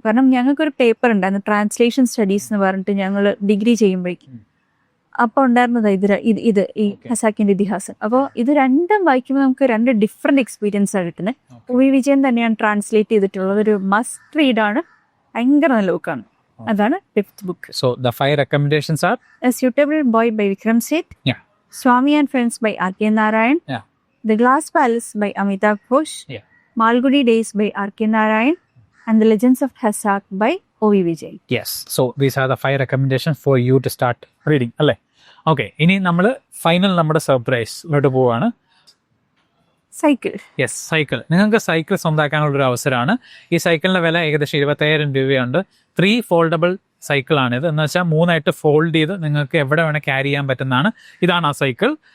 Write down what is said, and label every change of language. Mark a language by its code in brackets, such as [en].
[ml] കാരണം ഞങ്ങൾക്കൊരു പേപ്പർ ഉണ്ടായിരുന്നു, ട്രാൻസ്ലേഷൻ സ്റ്റഡീസ് എന്ന് പറഞ്ഞിട്ട് ഞങ്ങൾ ഡിഗ്രി ചെയ്യുമ്പോഴേക്കും. അപ്പോൾ ഉണ്ടായിരുന്നത് ഇത് ഈ ഖസാക്കിന്റെ ഇതിഹാസം. അപ്പോൾ ഇത് രണ്ടും വായിക്കുമ്പോൾ നമുക്ക് രണ്ട് ഡിഫറെന്റ് എക്സ്പീരിയൻസ് ആണ് കിട്ടുന്നത്. ഒ.വി. വിജയൻ തന്നെയാണ് ട്രാൻസ്ലേറ്റ് ചെയ്തിട്ടുള്ളത്. ഒരു മസ്റ്റ് റീഡ് ആണ്, ഭയങ്കര നല്ല ബുക്കാണ്. അതാണ് fifth book. [en] So the 5 recommendations are A Suitable Boy by Vikram Seth, Yeah. Swami and Friends by R.K. Narayan, Yeah. The Glass Palace by Amitabh Ghosh, Yeah. Malgudi Days by R.K. Narayan, and The Legends of Khasak by O.V. Vijay. Yes. So these are the 5 recommendations for you to start reading. അല്ലേ? Okay. [ml] ഇനി നമ്മൾ final നമ്മുടെ സർപ്രൈസിലോട്ട് പോവാണ്. Cycle. Yes, cycle. നിങ്ങൾക്ക് cycle സ്വന്തമാക്കാനുള്ള ഒരു അവസരമാണ്. ഈ സൈക്കിളിന്റെ വില ഏകദേശം 25,000 രൂപയുണ്ട്. 3 ഫോൾഡബിൾ സൈക്കിളാണിത്. എന്ന് വെച്ചാൽ 3 ഫോൾഡ് ചെയ്ത് നിങ്ങൾക്ക് എവിടെ വേണേൽ ക്യാരി ചെയ്യാൻ പറ്റുന്നതാണ്. ഇതാണ് ആ സൈക്കിൾ.